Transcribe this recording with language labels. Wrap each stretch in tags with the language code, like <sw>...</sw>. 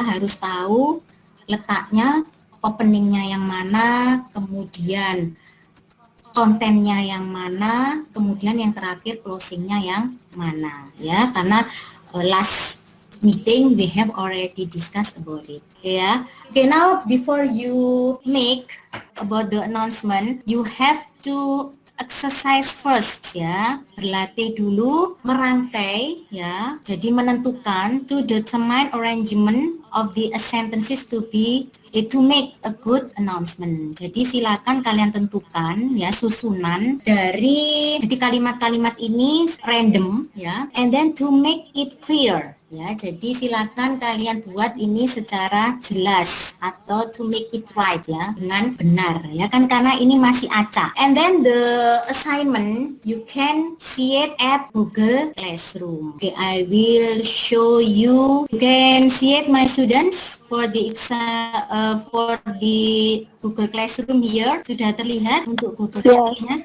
<id>Harus tahu letaknya, openingnya yang mana, kemudian kontennya yang mana, kemudian yang terakhir closingnya yang mana ya. Karena last</id> <en>meeting we have already discussed about it. Yeah. Okay, now before you make about the announcement, you have to exercise first ya,</en> <id>berlatih dulu merangkai ya, jadi menentukan</id> <en>to determine arrangement of the sentences to make a good announcement.</en> <id>Jadi silakan kalian tentukan ya susunan dari jadi kalimat-kalimat ini random ya,</id> <en>and then to make it clear.</en> <id>Ya, jadi silakan kalian buat ini secara jelas atau</id> <en>to make it right</en> <id>ya, dengan benar ya kan, karena ini masih acak.</id> <en>And then the assignment you can see it at Google Classroom. Okay, I will show you. You can see it, my students, for the Google Classroom here.</en> <id>Sudah terlihat untuk Google Classroom-nya?</id>